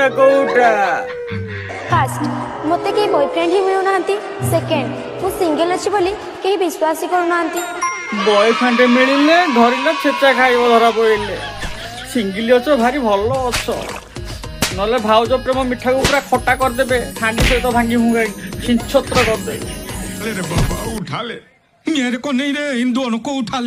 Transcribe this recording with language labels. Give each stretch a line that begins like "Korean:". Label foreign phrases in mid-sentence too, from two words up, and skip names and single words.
Odia: ଫାର୍ଷ୍ଟ, ମୋତେ କେହି ବୟଫ୍ରେଣ୍ଡ ହିଁ ମିଳୁନାହାନ୍ତି। ସେକେଣ୍ଡ, ମୁଁ ସିଙ୍ଗଲ ଅଛି ବୋଲି କେହି ବିଶ୍ୱାସ ହିଁ କରୁନାହାନ୍ତି। ବୟଫ୍ରେଣ୍ଡ ମିଳିଲେ ଧରିଲ ଛେଚା ଖାଇବ ଧରା ପଡ଼ିଲେ। ସିଙ୍ଗିଲି ଅଛ ଭାରି ଭଲ ଅଛ, ନହେଲେ ଭାଉଜ ପ୍ରେମ ମିଠାକୁ ପୁରା ଖଟା କରିଦେବେ। ହାଣ୍ଡି ସହିତ ଭାଙ୍ଗି ଭୁଙ୍ଗାଇ ଛିଞ୍ଚତ୍ର କରିଦେବେ।
Hindi: अरे बाबा उठा ले, मेरे को नहीं रे, इन दोनों को उठा ले।